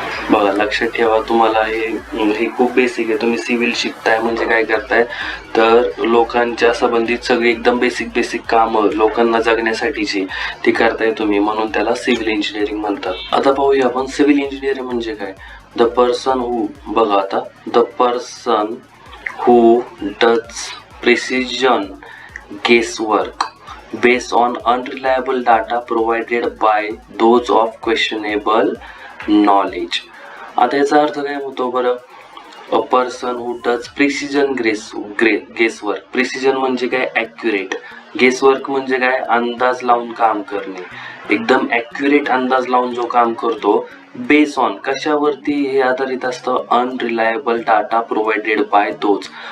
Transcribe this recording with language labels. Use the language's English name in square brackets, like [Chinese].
[Marathi] बघा लक्षात ठेवा, तुम्हाला हे खूप बेसिक आहे. तुम्ही सिव्हिल शिकताय म्हणजे काय करताय, तर लोकांच्या संबंधित सगळी एकदम बेसिक कामं लोकांना जगण्यासाठीची ती करताय तुम्ही, म्हणून त्याला सिव्हिल इंजिनिअरिंग म्हणतात. आता पाहूया आपण सिव्हिल इंजिनिअरिंग म्हणजे काय. [English] The person who does precision guesswork based on unreliable data provided by those of questionable knowledge. [Marathi] आता याचा अर्थ काय होतो बरं, [English] A person who does precision guesswork. [Marathi] Precision म्हणजे काय, ॲक्युरेट. गेसवर्क म्हणजे काय, अंदाज लावून काम करणे. एकदम ॲक्युरेट अंदाज लावून जो काम करतो, बेस ऑन कशावरती हे आधारित असतं, [English] Unreliable data provided by those.